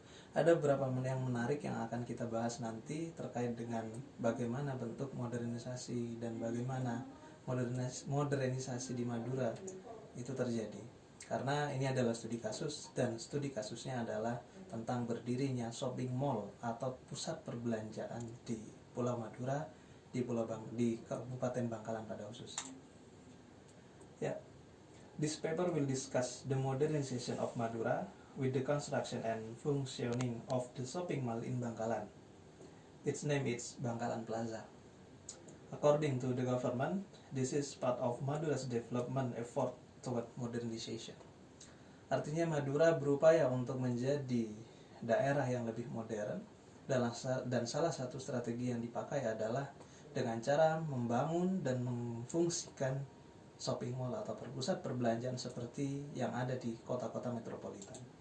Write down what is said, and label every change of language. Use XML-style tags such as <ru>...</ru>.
<id>Ada beberapa yang menarik yang akan kita bahas nanti terkait dengan bagaimana bentuk modernisasi dan bagaimana modernisasi di Madura itu terjadi. Karena ini adalah studi kasus dan studi kasusnya adalah tentang berdirinya shopping mall atau pusat perbelanjaan di Pulau Madura, di Kabupaten Bangkalan pada khususnya.</id> <en>Ya, this paper will discuss the modernization of Madura with the construction and functioning of the shopping mall in Bangkalan. Its name is Bangkalan Plaza. According to the government, this is part of Madura's development effort toward modernization.</en> <id>Artinya Madura berupaya untuk menjadi daerah yang lebih modern, dan salah satu strategi yang dipakai adalah dengan cara membangun dan memfungsikan shopping mall atau pusat perbelanjaan seperti yang ada di kota-kota metropolitan.</id>